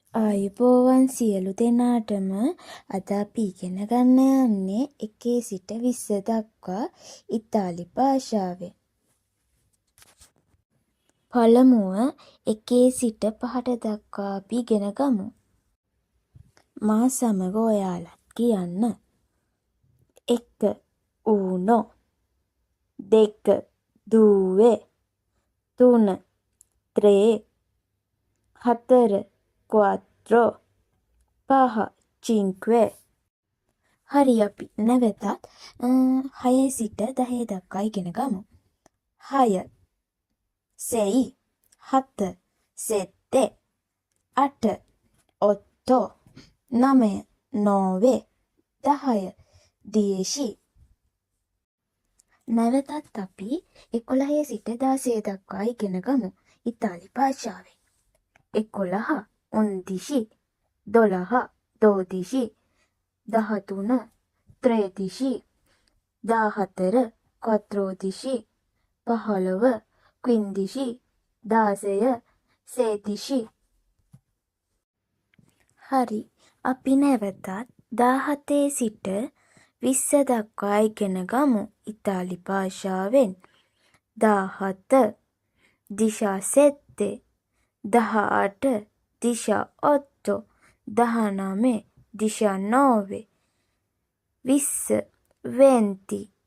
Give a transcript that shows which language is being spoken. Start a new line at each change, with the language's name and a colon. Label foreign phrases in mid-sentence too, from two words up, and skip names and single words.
Sinhala: ආයුබෝවන් සියලු දෙනාටම අද අපි ඉගෙන ගන්න යන්නේ 1 සිට 20 දක්වා ඉතාලි භාෂාවෙන්. පළමුව 1 සිට 5 දක්වා අපි ඉගෙන ගමු. මා සමග ඔයාලත් කියන්න.
Italian: 1 uno 2 due 3 tre 4 quattro 5 cinque.
Sinhala: හරි අපි නැවතත් 6 සිට 10 දක්වා ඉගෙන ගමු.
Italian: 6 sei 7 sette 8 otto 9 nove 10 dieci.
Sinhala: නැවතත් අපි 11 සිට 16 දක්වා ඉගෙන ගමු ඉතාලි භාෂාවෙන්.
Italian: 11 undici 12 dodici 13 tredici 14 quattordici 15 quindici 16 sedici.
Sinhala: හරි අපි නැවතත් 17 සිට 20 දක්වා ඉගෙන ගමු ඉතාලි භාෂාවෙන්. 17 17 18 18 19 19 20 20.